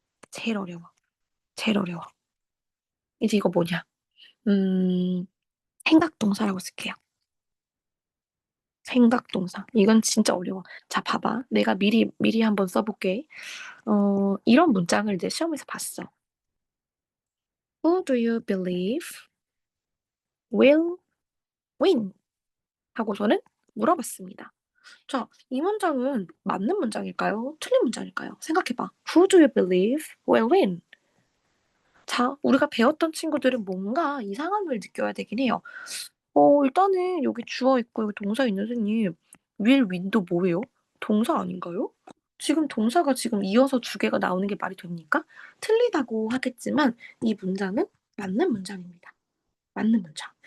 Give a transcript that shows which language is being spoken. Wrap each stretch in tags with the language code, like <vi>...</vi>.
<ko>제일 어려워. 제일 어려워. 이제 이거 뭐냐. 생각동사라고 쓸게요. 생각동사. 이건 진짜 어려워. 자, 봐봐. 내가 미리 한번 써볼게. 이런 문장을 이제 시험에서 봤어.</ko> <en>Who do you believe will win?</en> <ko>하고서는 물어봤습니다. 자, 이 문장은 맞는 문장일까요? 틀린 문장일까요? 생각해봐.</ko> <en>Who do you believe will win?</en> <ko>자, 우리가 배웠던 친구들은 뭔가 이상함을 느껴야 되긴 해요. 일단은 여기 주어 있고 여기 동사 있는 선생님,</ko> <en>will win</en> <ko>도 뭐예요? 동사 아닌가요? 지금 동사가 지금 이어서 두 개가 나오는 게 말이 됩니까? 틀리다고 하겠지만 이 문장은 맞는 문장입니다. 맞는 문장.</ko>